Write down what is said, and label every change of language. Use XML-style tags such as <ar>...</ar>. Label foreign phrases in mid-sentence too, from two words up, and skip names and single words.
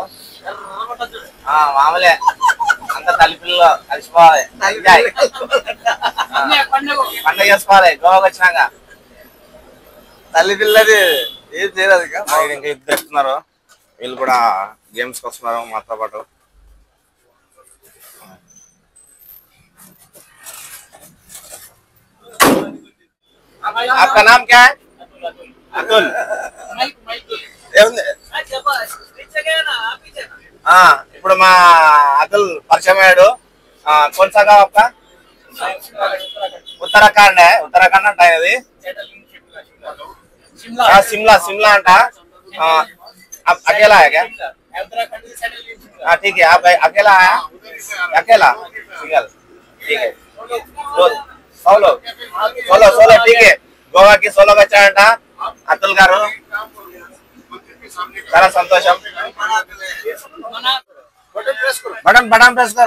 <te>మామూలే, అంత తల్లిపిల్లలు కలిసిపోవాలి, పండుగ చేసుకోవాలి. గోవాకి వచ్చినాక తల్లి పిల్లది ఏం చేయలేదు. ఇంకా ఇద్దరు వస్తున్నారు, వీళ్ళు కూడా గేమ్స్ కి వస్తున్నారు మాతో పాటు.</te> <hi>आपका नाम क्या है? अतुल.</hi> <te>ఇప్పుడు మా అతుల్ పరిచయం అయ్యాడు.</te> <hi>कौन सा गाँव आपका? उत्तराखंड है. उत्तराखंड अंटा है शिमला. शिमला अंटा. आप अकेला है क्या? हाँ ठीक है. आप अकेला आया? अकेला सिंगल. ठीक है. सोलो ठीक है. गोवा की सोलो बच्चा अंटा अतुल गारू.</hi> <te>చాలా సంతోషం.</te> <hi>बटन प्रेस करु.</hi>